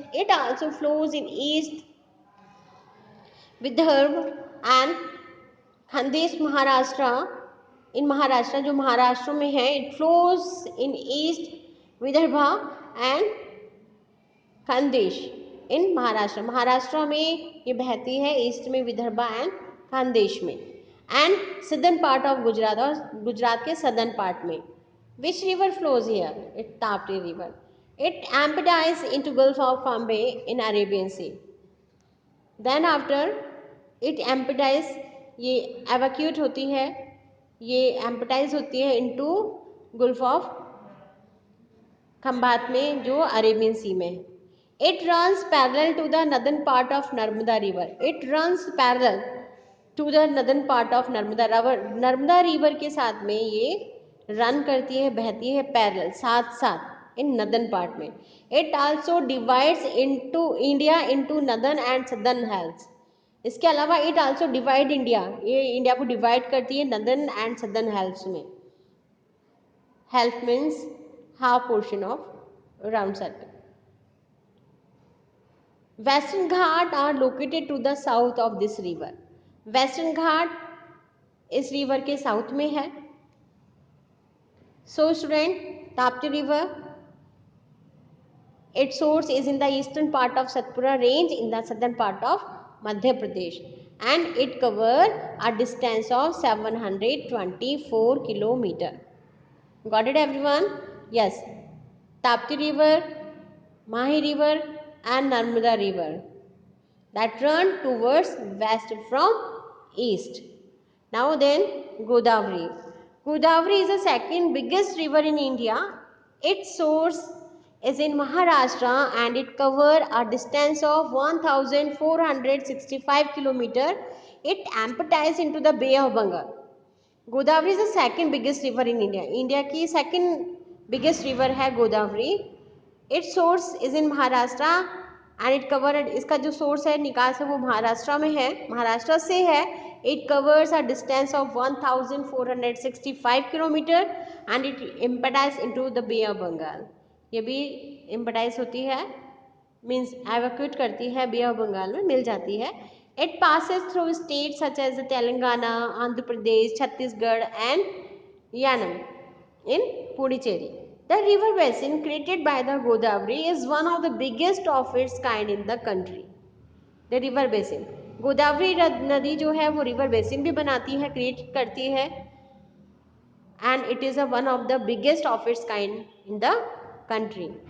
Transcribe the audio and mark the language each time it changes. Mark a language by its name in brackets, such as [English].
[English] It also flows in east Vidarbha and Khandesh Maharashtra. In Maharashtra, [Hindi] जो महाराष्ट्र में है, [English] it flows in east Vidarbha and Khandesh in Maharashtra. [Hindi] महाराष्ट्र में ये बहती है ईस्ट में विदर्भा एंड खानदेश में [English] and southern part of Gujarat [Hindi] और गुजरात के सदर्न पार्ट में. [English] Which river flows here? It Tapti river. It empties into gulf of Cambay in Arabian sea. Then after it empties, [Hindi] ये एवैक्यूट होती है, ये एम्पटाइज होती है इनटू गल्फ ऑफ खंबात में जो अरेबियन सी में है. [English] It runs parallel to the northern part of Narmada river. It runs parallel to the northern part of Narmada river. [Hindi] Narmada river के साथ में ये रन करती है, बहती है पैरेलल, साथ साथ [English] इन northern part [Hindi] में. [English] It also divides into India into northern and southern halves. [Hindi] इसके अलावा [English] it also divide India, [Hindi] ये इंडिया को डिवाइड करती है [English] northern and southern halves [Hindi] में. [English] Half means half portion of round circle. Western Ghat are located to the south of this river. [Hindi] Western Ghat इस river के south में है. [English] So student, Tapti river, its source is in the eastern part of Satpura range in the southern part of Madhya Pradesh and it covers a distance of 724 kilometer. Got it everyone? Yes. Tapti river, Mahi river and Narmada river that run towards west from east. Now then, Godavari. Godavari is the second biggest river in India. Its source is in Maharashtra and it covers a distance of 1465 km. It empties into the Bay of Bengal. Godavari is the second biggest river in India. [Hindi] India की second biggest river है Godavari. [English] Its source is in Maharashtra and it covers, [Hindi] इसका जो source है, निकास है, वो महाराष्ट्र में है, महाराष्ट्र से है. [English] It covers a distance of 1465 km and it empties into the Bay of Bengal. [Hindi] ये भी empties होती है, means evacuate करती है, Bay of Bengal में मिल जाती है. [English] It passes through states such as Telangana, Andhra Pradesh, Chhattisgarh and Yanam in Puducherry. The river basin created by the Godavari is one of the biggest of its kind in the country. The river basin, [Hindi] Godavari नदी जो है वो river basin भी बनाती है, create करती है [English] and it is a one of the biggest of its kind in the country.